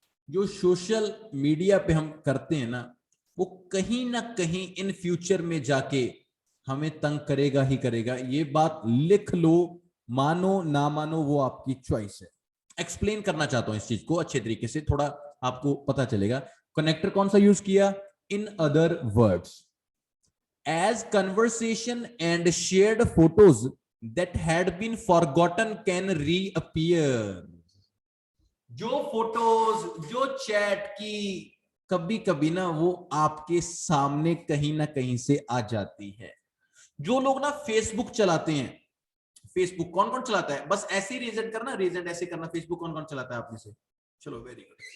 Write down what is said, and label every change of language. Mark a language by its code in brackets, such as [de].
[hi] जो social media पे हम करते हैं ना, वो कहीं ना कहीं इन फ्यूचर में जाके हमें तंग करेगा ही करेगा, ये बात लिख लो मानो ना मानो वो आपकी चॉइस है। एक्सप्लेन करना चाहता हूं इस चीज को अच्छे तरीके से, थोड़ा आपको पता चलेगा। कनेक्टर कौन सा यूज किया? [en] In other words, as conversation and shared photos that had been forgotten can reappear। [hi] जो फोटोज, जो चैट की कभी कभी ना वो आपके सामने कहीं ना कहीं से आ जाती है। जो लोग ना फेसबुक चलाते हैं, फेसबुक कौन कौन चलाता है? बस ऐसे ही रेजेंट करना, रेजेंट ऐसे करना। फेसबुक कौन कौन चलाता है आप में से? चलो वेरी गुड।